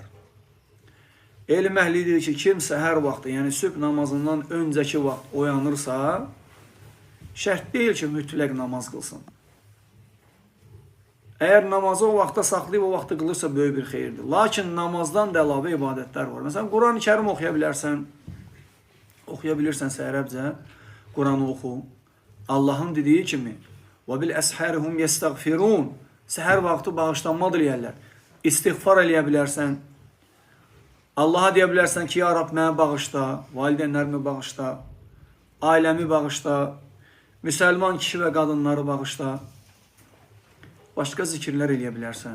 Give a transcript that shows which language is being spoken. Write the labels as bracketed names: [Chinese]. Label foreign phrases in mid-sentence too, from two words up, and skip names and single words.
[Azerbaijani] Elm əhli deyir ki, kim səhər vaxtı, yəni sübh namazından öncəki vaxt oyanırsa, şərt deyil ki, mütləq namaz qılsın. Əgər namazı o vaxta saxlayıb o vaxtı qılırsa, böyük bir xeyirdir. Lakin namazdan da əlavə ibadətlər var. Məsələn, Quran-ı Kərim oxuya bilərsən, ərəbcə, Quranı oxu. Allahın dediyi kimi, [Arabic] وَبِالْ أَسْحَارِهُمْ يَسْتَغْفِرُونَ [Azerbaijani] Səhər vaxtı bağışlanma diləyərlər. İstiğfar eləyə bilərsən. Allaha deyə bilərsən ki, ya Rab, mənə bağışla, valideynlərimi bağışla, ailəmi bağışla, müsəlman kişi və qadınları bağışla. Başqa zikirlər eləyə bilərsən.